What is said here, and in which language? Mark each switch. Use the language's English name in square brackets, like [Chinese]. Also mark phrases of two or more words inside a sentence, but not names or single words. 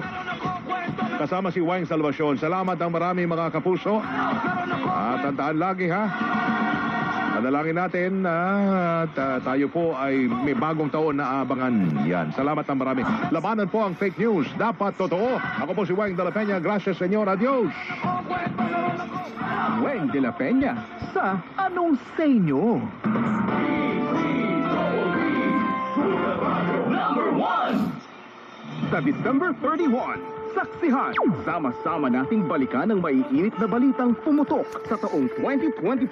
[Filipino] Kasama si Wang Salvacion. Salamat ang marami mga kapuso. At tandaan lagi ha. Panalangin natin at tayo po ay may bagong taon na abangan yan. Salamat ang marami. Labanan po ang [English] fake news. [Filipino] Dapat totoo. Ako po si Wang de la Peña. [Spanish] Gracias, senyor. Adios. [Filipino] Weng de la Peña sa Anong Senyo? Number 1 sa December 31. Saksihan, sama-sama nating balikan ang maiinit na balitang pumutok sa taong 2024.